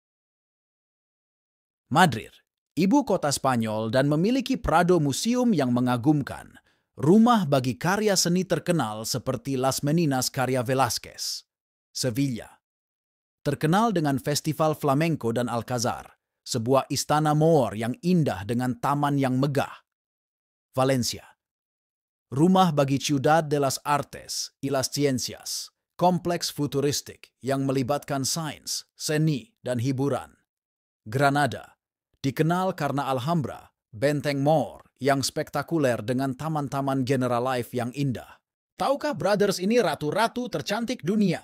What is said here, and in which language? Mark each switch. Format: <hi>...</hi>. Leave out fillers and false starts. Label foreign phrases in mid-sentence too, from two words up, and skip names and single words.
<id>Madrid, ibu kota Spanyol dan memiliki Prado Museum yang mengagumkan, rumah bagi karya seni terkenal seperti Las Meninas karya Velázquez. Sevilla, terkenal dengan Festival Flamenco dan Alcazar, sebuah istana Moor yang indah dengan taman yang megah. Valencia, rumah bagi Ciudad de las Artes y las Ciencias, kompleks futuristik yang melibatkan sains, seni, dan hiburan. Granada, dikenal karena Alhambra, benteng Moor yang spektakuler dengan taman-taman Generalife yang indah. Tahukah Brothers ini ratu-ratu tercantik dunia?</id>